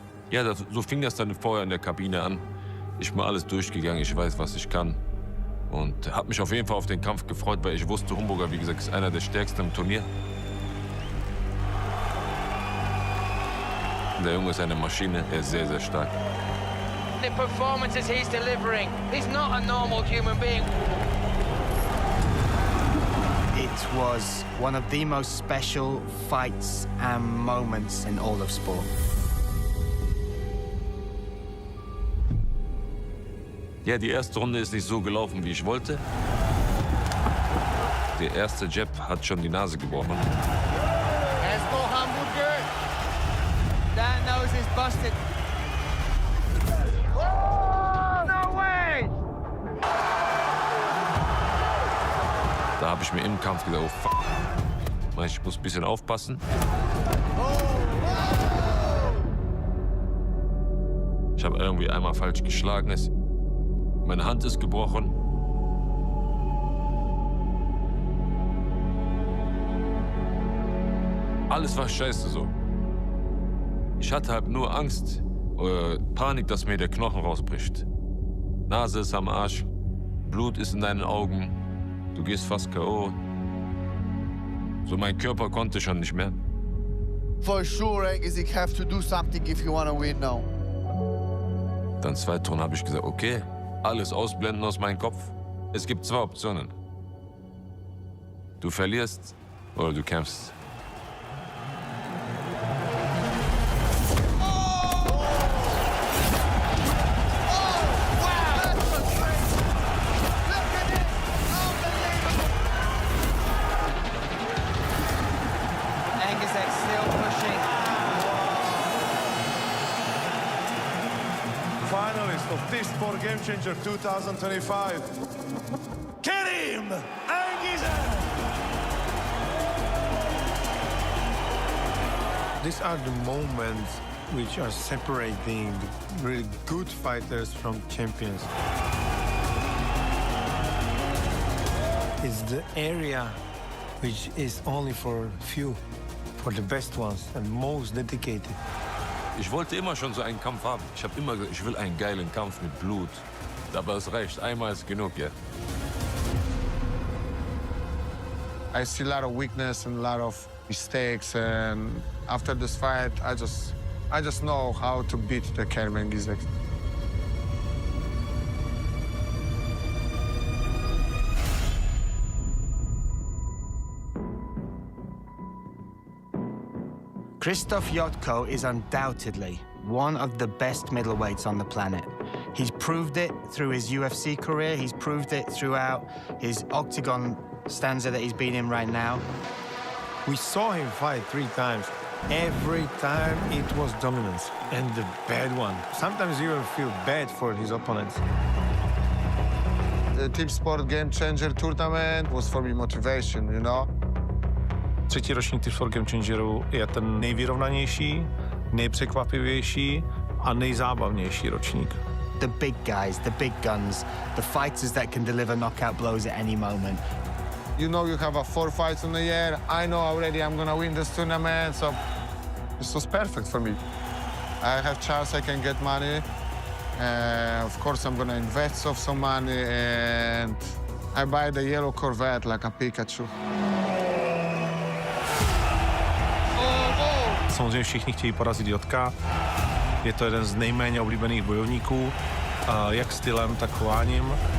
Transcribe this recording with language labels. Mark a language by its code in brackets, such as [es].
[de] Ja, so fing das dann vorher in der Kabine an. Ich bin alles durchgegangen, ich weiß, was ich kann. Und habe mich auf jeden Fall auf den Kampf gefreut, weil ich wusste, Homburger, wie gesagt, ist einer der stärksten im Turnier. Der Junge ist eine Maschine, er ist sehr, sehr stark. [en] The performances he's delivering, he's not a normal human being. It was one of the most special fights and moments in all of sport. [de] Ja, die erste Runde ist nicht so gelaufen, wie ich wollte. Der erste Jab hat schon die Nase gebrochen. [en] Let's go, Hamburger. That nose is busted. No way! [de] Da habe ich mir im Kampf gedacht, oh fuck. Ich muss ein bisschen aufpassen. Ich habe irgendwie einmal falsch geschlagen. Meine Hand ist gebrochen. Alles war scheiße so. Ich hatte halt nur Angst, Panik, dass mir der Knochen rausbricht. Nase ist am Arsch, Blut ist in deinen Augen, du gehst fast K.O. So, mein Körper konnte schon nicht mehr. [en] For sure, ENGIZEK have to do something if you want to win now. [de] Dann zweite Runde habe ich gesagt, okay, alles ausblenden aus meinem Kopf. Es gibt zwei Optionen. Du verlierst oder du kämpfst. [en] ENGIZEK still pushing. Finalist of this Sport Game Changer 2025, Kerim ENGIZEK! These are the moments which are separating the really good fighters from champions. It's the area which is only for few, for the best ones and most dedicated. [de] Ich wollte immer schon so einen Kampf haben. Ich habe immer gesagt, ich will einen geilen Kampf mit Blut. Aber es reicht, einmal ist genug, ja. [en] I see a lot of weakness and a lot of mistakes, and after this fight, I just know how to beat the Kerim ENGIZEK. Krzysztof JOTKO is undoubtedly one of the best middleweights on the planet. He's proved it through his UFC career. He's proved it throughout his octagon stanza that he's been in right now. We saw him fight 3 times. Every time it was dominance, and the bad one. Sometimes you even feel bad for his opponents. The Team Sport Game Changer tournament was for me motivation, you know? [cs] Třetí ročník Team Sport Game Changeru je ten nejvyrovnanější, nejpřekvapivější a nejzábavnější ročník. [en] The big guys, the big guns, the fighters that can deliver knockout blows at any moment. You know you have 4 fights in a year. I know already I'm gonna win this tournament, so this was perfect for me. I have chance, I can get money. Of course, I'm gonna invest some money, and I buy the yellow Corvette like a Pikachu. [cs] Samozřejmě všichni chtějí porazit Jotka. Je to jeden z nejméně oblíbených bojovníků, jak stylem, tak chováním.